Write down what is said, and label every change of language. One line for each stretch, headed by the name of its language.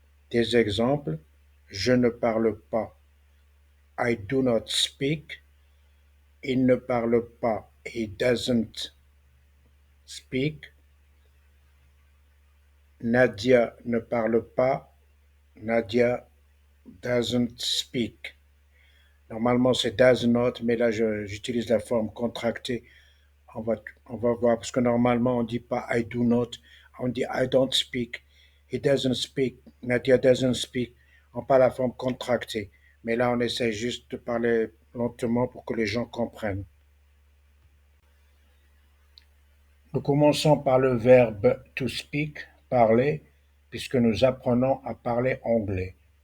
French: Des exemples, je ne parle pas,
English: I do not speak,
French: il ne parle pas,
English: he doesn't speak,
French: Nadia ne parle pas,
English: Nadia doesn't speak.
French: Normalement, c'est does not, mais là, j'utilise la forme contractée. On va, on va voir, parce que normalement, on ne dit pas I do not, on dit
English: I don't speak, he doesn't speak, Nadia doesn't speak.
French: On parle la forme contractée. Mais là, on essaie juste de parler lentement pour que les gens comprennent. Nous commençons par le verbe to speak, parler, puisque nous apprenons à parler anglais.